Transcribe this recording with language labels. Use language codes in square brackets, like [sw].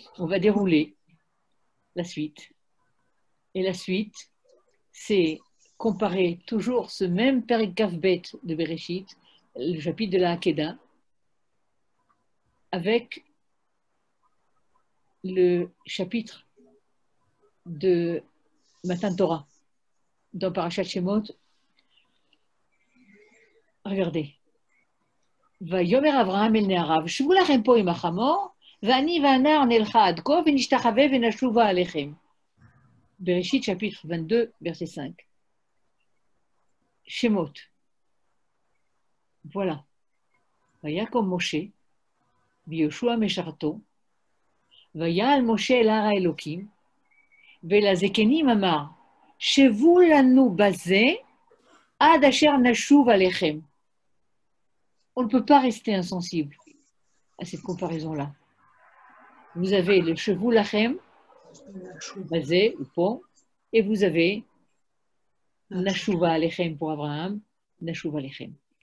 [fr] On va dérouler la suite. Et la suite, c'est comparer toujours ce même Perek Kaf Bet de Bereshit, le chapitre de la Hakeda, avec le chapitre de Matan Torah dans Parashat Shemot. Regardez. [he] ויאמר אברהם אל נעריו, שבו לכם פה עם החמור, ואני והנער נלכה עד כה ונשתחווה ונשובה עליכם. [fr] בראשית chapitre 22, verset 5. Shemot. Voilà. [he] ויקום משה, ויהושע משרתו, ויעל משה אל הר האלוקים, ולזקנים אמר, שבו לנו בזה, עד אשר נשוב עליכם. [fr] On ne peut pas rester insensible à cette comparaison-là. Vous avez le Shevu Lachem, basé ou pont, et vous avez Nashuva Alechem pour Abraham, Nashuva Alechem.